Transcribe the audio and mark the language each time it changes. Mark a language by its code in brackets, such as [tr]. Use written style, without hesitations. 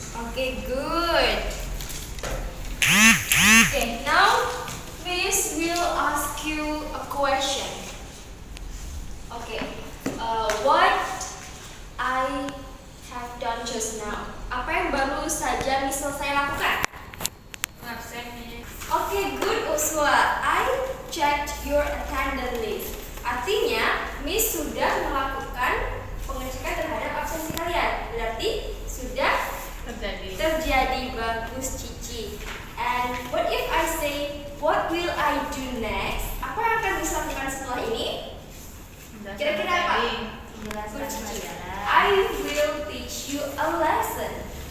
[en] Okay, good. Okay, now Miss will ask you a question. Okay, what I have done just now. [id] Apa yang baru saja Miss selesai lakukan? [en] Absent, Miss. Okay, good Uswa. I checked your attendance list. [id] Artinya, Miss sudah melakukan pengecekan terhadap absensi kalian. Berarti sudah terjadi. Bagus Cici. [en] And what if I say, what will I do next? [id] Apa yang akan Miss lakukan setelah ini? Kira-kira apa? Good Cici. [en] I will teach you a lesson.